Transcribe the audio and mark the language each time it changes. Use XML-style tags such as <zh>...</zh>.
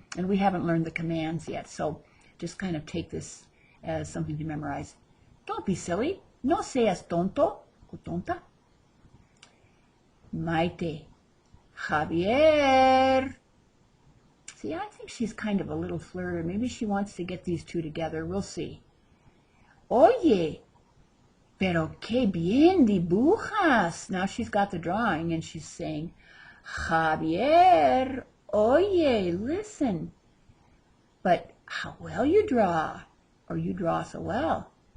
<en>And we haven't learned the commands yet, so just kind of take this as something to memorize. Don't be silly.</en> <es>No seas tonto o tonta. Maite. Javier.</es> <en>See, I think she's kind of a little flirter. Maybe she wants to get these two together. We'll see.</en> <es>Oye, pero qué bien dibujas.</es> <en>Now she's got the drawing and she's saying, Javier, oye, listen. But how well you draw, or you draw so well.</en>